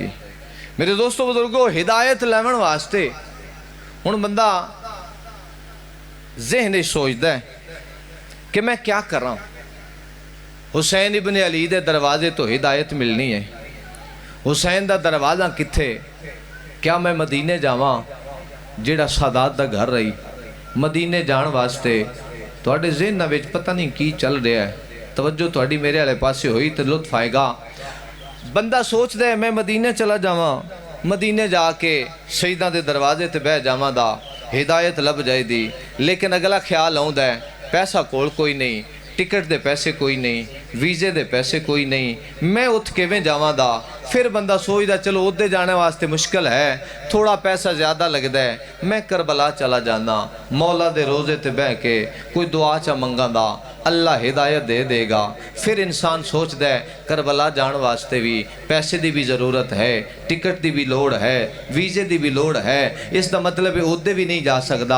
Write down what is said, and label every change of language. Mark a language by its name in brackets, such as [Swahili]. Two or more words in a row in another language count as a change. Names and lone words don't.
[Punjabi] میرے دوستو بزرگو، ہدایت لیون واسطے ہن بندہ ذہن سوچدا ہے کہ [Urdu] میں کیا کر رہا ہوں۔ [Punjabi] حسین ابن علی دے دروازے تو ہدایت ملنی ہے، حسین دا دروازہ کتھے؟ کیا میں مدینے جاواں جیڑا سادات دا گھر رہی؟ مدینے جان واسطے تواڈے ذہن وچ پتہ نہیں کی چل رہا ہے، توجہ تواڈی میرے والے پاسے ہوئی تو لطف آئے گا۔ بندہ سوچ دے میں مدینے چلا جاواں، مدینے جا کے سیداں دے دروازے تے بہ جاواں دا ہدایت لب جائے دی، لیکن اگلا خیال آوندا ہے پیسہ کول کوئی نہیں، ٹکٹ دے پیسے کوئی نہیں، ویزے دے پیسے کوئی نہیں، میں اٹھ کیویں جاواں دا؟ پھر بندہ سوچدا چلو ادھے جانے واسطے مشکل ہے، تھوڑا پیسہ زیادہ لگدا ہے، میں کربلا چلا جانا، مولا دے روزے تے بہ کے کوئی دعا چا منگاں دا، اللہ ہدایت دے دے گا۔ پھر انسان سوچدا ہے کربلا جان واسطے بھی پیسے دی بھی ضرورت ہے، ٹکٹ دی بھی لوڑ ہے، ویزے دی بھی لوڑ ہے، اس دا مطلب ہے ادھے بھی نہیں جا سکدا۔